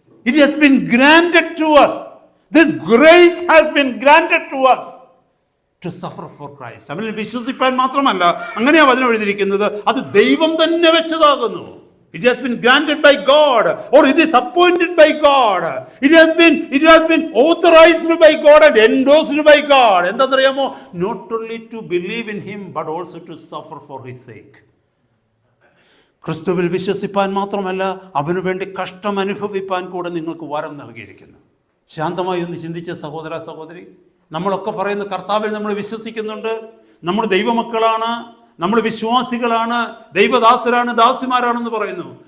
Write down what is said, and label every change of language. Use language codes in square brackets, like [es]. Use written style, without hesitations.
[en] It has been granted to us. This grace has been granted to us to suffer for Christ. [ml] അവനിൽ വിശ്വസിപ്പാൻ മാത്രമല്ല, അങ്ങനെയാ വചനം എഴുതിയിരിക്കുന്നത്, അത് ദൈവം തന്നെ വെച്ചതാകുന്നു. [en] It has been granted by God, or it is appointed by God. It has been authorized by God and endorsed by God. [ml] എന്താണെന്നറിയാമോ? [en] Not only to believe in him but also to suffer for his sake. [ml] ക്രിസ്തുവിൽ വിശ്വസിപ്പാൻ മാത്രമല്ല അവനു വേണ്ടി കഷ്ടം അനുഭവിപ്പാൻ കൂടെ നിങ്ങൾക്ക് വരം നൽകിയിരിക്കുന്നു. ശാന്തമായി ഒന്ന് ചിന്തിച്ച സഹോദര സഹോദരി, നമ്മളൊക്കെ പറയുന്നു കർത്താവിൽ നമ്മൾ വിശ്വസിക്കുന്നുണ്ട്, നമ്മൾ ദൈവമക്കളാണ്, നമ്മൾ വിശ്വാസികളാണ്, ദൈവദാസരാണ്, ദാസിമാരാണെന്ന് പറയുന്നു.